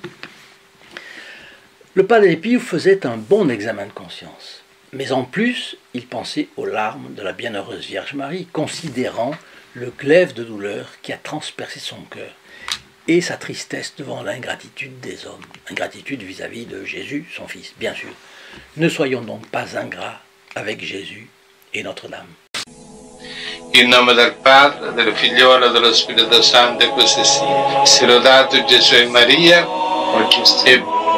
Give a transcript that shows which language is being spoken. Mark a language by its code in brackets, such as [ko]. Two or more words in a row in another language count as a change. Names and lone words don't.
[fr] Le Padre Pio faisait un bon examen de conscience, mais en plus, il pensait aux larmes de la bienheureuse Vierge Marie, considérant le glaive de douleur qui a transpercé son cœur et sa tristesse devant l'ingratitude des hommes, ingratitude vis-à-vis de Jésus, son Fils, bien sûr. Ne soyons donc pas ingrats avec Jésus et Notre-Dame. [it] In nome del Padre, del Figliolo e dello Spirito Santo, e così sia. Sia lodato Gesù e Maria, oggi e